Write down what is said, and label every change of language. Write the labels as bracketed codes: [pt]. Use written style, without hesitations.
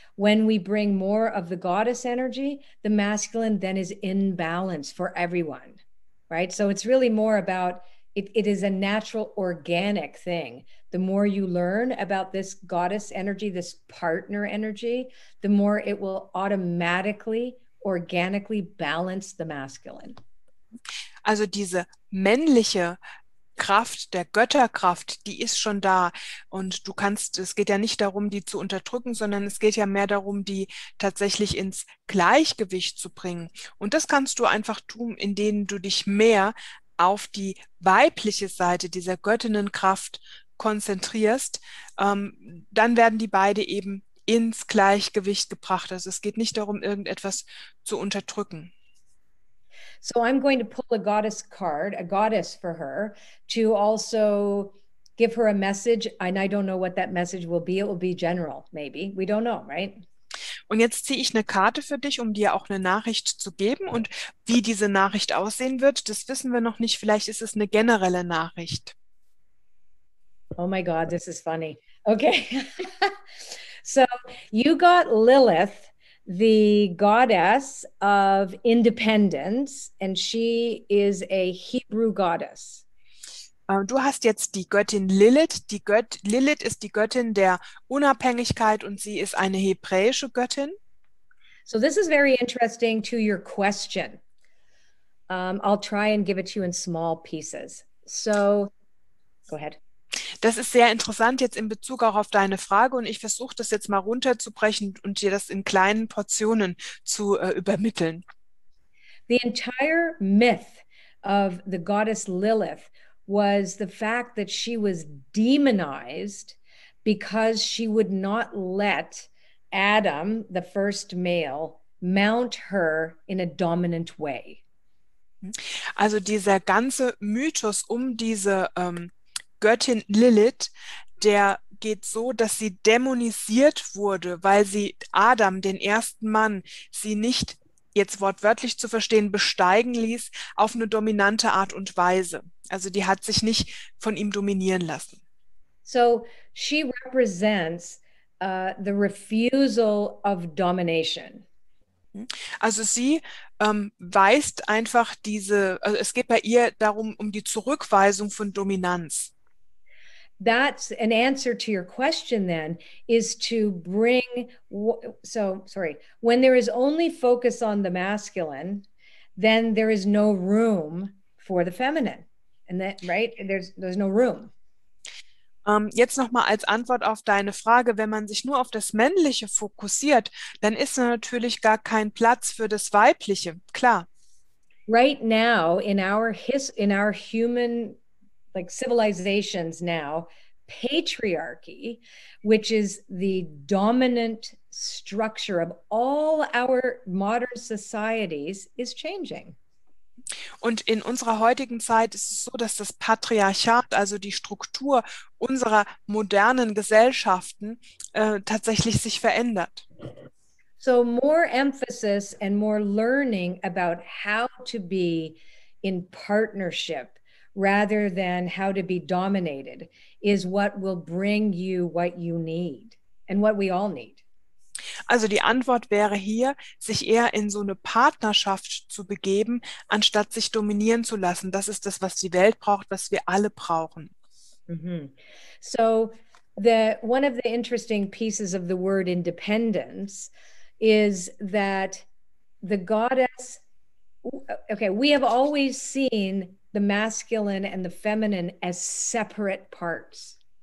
[en] When we bring more of the goddess energy, the masculine then is in balance for everyone, right? So it's really more about, it is a natural organic thing. The more you learn about this goddess energy, this partner energy, the more it will automatically, organically balance the masculine. [de] Also diese männliche Kraft, der Götterkraft, die ist schon da, und du kannst, es geht ja nicht darum, die zu unterdrücken, sondern es geht ja mehr darum, die tatsächlich ins Gleichgewicht zu bringen. Und das kannst du einfach tun, indem du dich mehr auf die weibliche Seite dieser Göttinnenkraft konzentrierst, dann werden die beide eben ins Gleichgewicht gebracht. Also es geht nicht darum, irgendetwas zu unterdrücken. [en] So I'm going to pull a goddess card, a goddess for her, to also give her a message. And I don't know what that message will be. It will be general, maybe. We don't know, right? [de] Und jetzt ziehe ich eine Karte für dich, um dir auch eine Nachricht zu geben. Und wie diese Nachricht aussehen wird, das wissen wir noch nicht. Vielleicht ist es eine generelle Nachricht. [en] Oh my God, this is funny. Okay. So you got Lilith, the goddess of independence, and she is a Hebrew goddess. [de] Du hast jetzt die Göttin Lilith. Lilith ist die Göttin der Unabhängigkeit und sie ist eine hebräische Göttin. [en] So this is very interesting to your question. I'll try and give it to you in small pieces. So, go ahead. [de] Das ist sehr interessant jetzt in Bezug auch auf deine Frage und ich versuche das jetzt mal runterzubrechen und dir das in kleinen Portionen zu übermitteln. [en] The entire myth of the goddess Lilith was the fact that she was demonized because she would not let Adam, the first male, mount her in a dominant way. [de] Also dieser ganze Mythos um diese Göttin Lilith, der geht so, dass sie dämonisiert wurde, weil sie Adam, den ersten Mann, sie nicht, jetzt wortwörtlich zu verstehen, besteigen ließ auf eine dominante Art und Weise. Also die hat sich nicht von ihm dominieren lassen. [en] So she represents the refusal of domination. [de] Also sie weist einfach also es geht bei ihr darum, um die Zurückweisung von Dominanz. [en] That's an answer to your question then, is to bring, when there is only focus on the masculine, then there is no room for the feminine. And that, right? There's no room. [de] Jetzt nochmal als Antwort auf deine Frage, wenn man sich nur auf das Männliche fokussiert, dann ist da natürlich gar kein Platz für das Weibliche, klar. [en] Right now, in our human civilizations now, patriarchy, which is the dominant structure of all our modern societies, is changing. [de] Und in unserer heutigen Zeit ist es so, dass das Patriarchat, also die Struktur unserer modernen Gesellschaften, tatsächlich sich verändert. [en] So more emphasis and more learning about how to be in partnership rather than how to be dominated is what will bring you what you need and what we all need. [de] Also die Antwort wäre hier, sich eher in so eine Partnerschaft zu begeben, anstatt sich dominieren zu lassen. Das ist das, was die Welt braucht, was wir alle brauchen. Mm-hmm. [en] So one of the interesting pieces of the word independence is that the goddess, okay, we have always seen the masculine and the feminine as separate parts.